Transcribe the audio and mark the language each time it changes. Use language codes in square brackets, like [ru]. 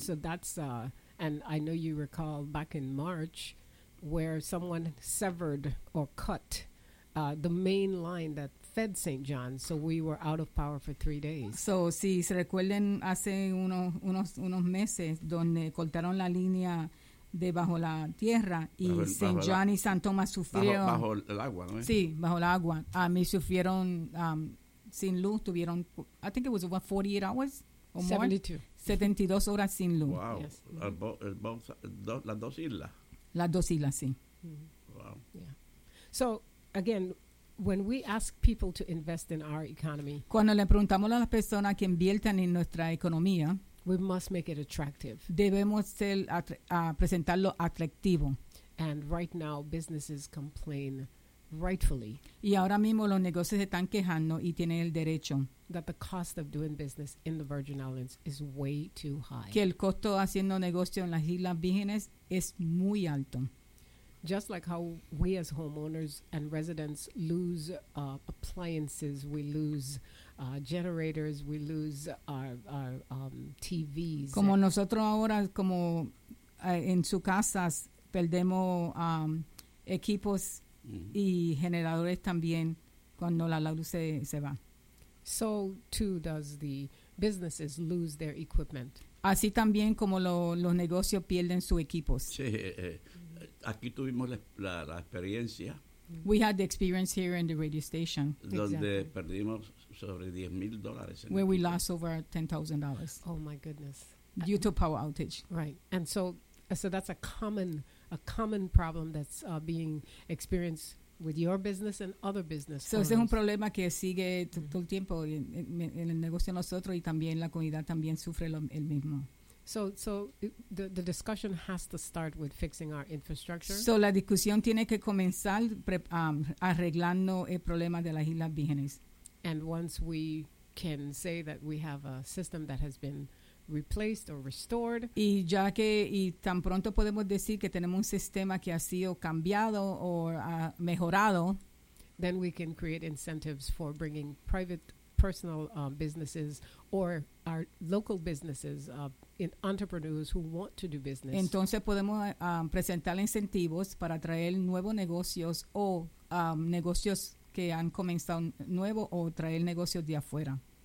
[en] So that's and I know you recall back in March, where someone severed or cut the main line that fed St. John, so we were out of power for 3 days. [es] So si se recuerden hace unos meses donde cortaron la línea debajo la tierra y St. John y San Tomás sufrieron bajo el agua, ¿no? Sí, bajo el agua. A mí sufrieron sin luz, tuvieron [en] I think it was about 48 hours or more. 72. [es] 72 horas sin luz. [en] Wow. Yes. [es] Mm-hmm. Las dos islas. Las dos islas, sí. Mm-hmm. Wow. [en] Yeah. So again, when we ask people to invest in our economy, [es] cuando le preguntamos a las personas que inviertan en nuestra economía, [en] we must make it attractive. [es] Debemos ser presentarlo atractivo. [en] And right now, businesses complain rightfully. [es] Y ahora mismo los negocios están quejando y tienen el derecho. [en] That the cost of doing business in the Virgin Islands is way too high. [es] Que el costo haciendo negocio en las Islas Vírgenes es muy alto. [en] Just like how we as homeowners and residents lose appliances, we lose generators, we lose our TVs. [es] Como nosotros ahora, como en sus casas, perdemos equipos mm-hmm. y generadores también cuando la luz se va. [en] So too does the businesses lose their equipment. [es] Así también como los negocios pierden sus equipos. Sí. Aquí tuvimos la experiencia. [en] We had the experience here in the radio station. [es] Donde exactly. Perdimos sobre $10,000. [en] Where we lost over $10,000. Oh my goodness. Due to power outage. Right. And so that's a common problem that's being experienced with your business and other business. [es] So ese es un problema que sigue todo el tiempo en el negocio de nosotros y también la comunidad también sufre el mismo. [en] So the discussion has to start with fixing our infrastructure. [es] So la discusión tiene que comenzar arreglando el problema de las Islas Vírgenes. [en] And once we can say that we have a system that has been replaced or restored. [es] Y ya que y tan pronto podemos decir que tenemos un sistema que ha sido cambiado o mejorado, [en] then we can create incentives for bringing private, personal businesses or our local businesses, in entrepreneurs who want to do business. [es] Entonces podemos presentar incentivos para traer nuevos negocios o negocios que han comenzado nuevo o traer negocios de afuera.